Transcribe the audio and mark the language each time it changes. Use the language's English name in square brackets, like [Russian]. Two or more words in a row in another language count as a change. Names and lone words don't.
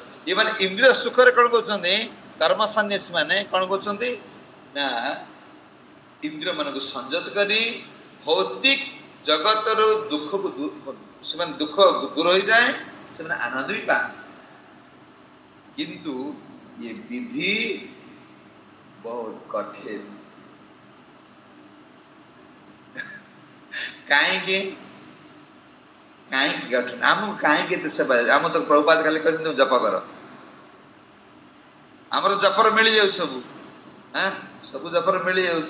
[Odia] ଏମାନେ ଇନ୍ଦ୍ରିୟ ସୁଖରେ କଣ କରୁଛନ୍ତି? କର୍ମ ସନ୍ନ୍ୟାସୀ ମାନେ କଣ କରୁଛନ୍ତି ନା ଇନ୍ଦ୍ରିୟ ମାନଙ୍କୁ ସଂଯତ କରି ଭୌତିକ ଜଗତରୁ ସେମାନେ ଦୁଃଖ ଦୂର ହୋଇଯାଏ, ସେମାନେ ଆନନ୍ଦ ବି ପାଆନ୍ତି। [Hindi] କିନ୍ତୁ ये विधि बहुत कठिन। [Odia] କାହିଁକି କଠିନ? ଆମକୁ କାହିଁକି ଏତେ ସେବା? ଆମ ତ ପ୍ରଭୁପାଦ ଖାଲି କହିଛନ୍ତି ଜପ କର, ଆମର ଜପର ମିଳିଯାଉଛି ସବୁ, ସବୁ ଜପର ମିଳିଯାଉଛି।